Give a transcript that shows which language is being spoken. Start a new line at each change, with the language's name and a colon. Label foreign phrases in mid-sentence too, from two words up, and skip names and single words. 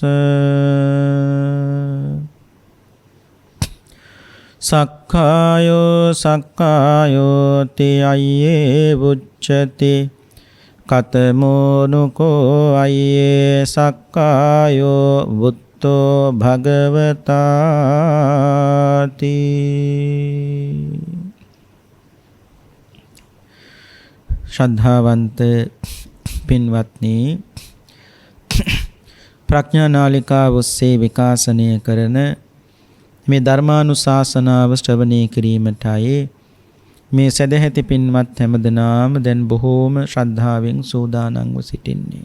Pali: සක්ඛායෝ සක්ඛායෝ තියයේ උච්චති කතමෝනුකෝ අයේ සක්ඛායෝ බුත්තෝ භගවතාති
Sinhala: ශ්‍රද්ධාවන්ත පින්වත්නි, ප්‍රඥා නාලිකාව ඔස්සේ විකාශනය කරන මේ ධර්මානුශාසනාව ශ්‍රවණය කිරීමටයි මේ සදැහැති පින්වත් හැමදෙනාම දැන් බොහෝම ශ්‍රද්ධාවෙන් සූදානම්ව සිටින්නේ.